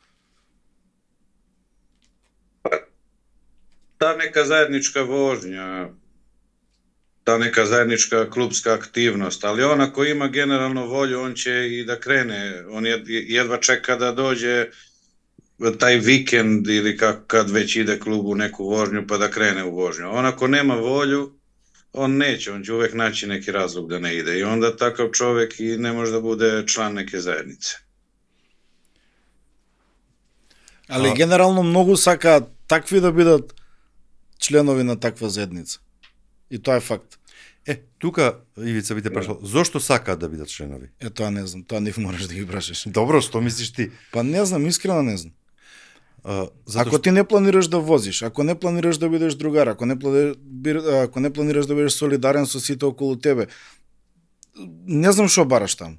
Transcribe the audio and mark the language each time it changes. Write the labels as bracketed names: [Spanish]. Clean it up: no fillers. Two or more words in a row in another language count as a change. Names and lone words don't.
[Serbian] Ta neka zajednička vožnja, ta neka zajednička klubska aktivnost, ali ona ko ima generalno volju, on će i da krene, on jedva čeka da dođe taj vikend ili kad već ide klub u neku vožnju pa da krene u vožnju. On ako nema volju, on neće, on će uvek naći neki razlog da ne ide i onda takav čovek i ne može da bude član neke zajednice. Ali generalno [Macedonian] многу сакаат такви да бидат членови на таква заедница. И тоа е факт. Тука, Ивица, би те прашал, зошто сакаат да бидат членови? Тоа не знам, тоа не мораш да ги прашаш. Добро, што мислиш ти? Па не знам, искрено не знам. Ако ти не планираш да возиш, ако не планираш да бидеш другар, ако не планираш да бидеш солидарен со сите околу тебе, не знам што бараш таму.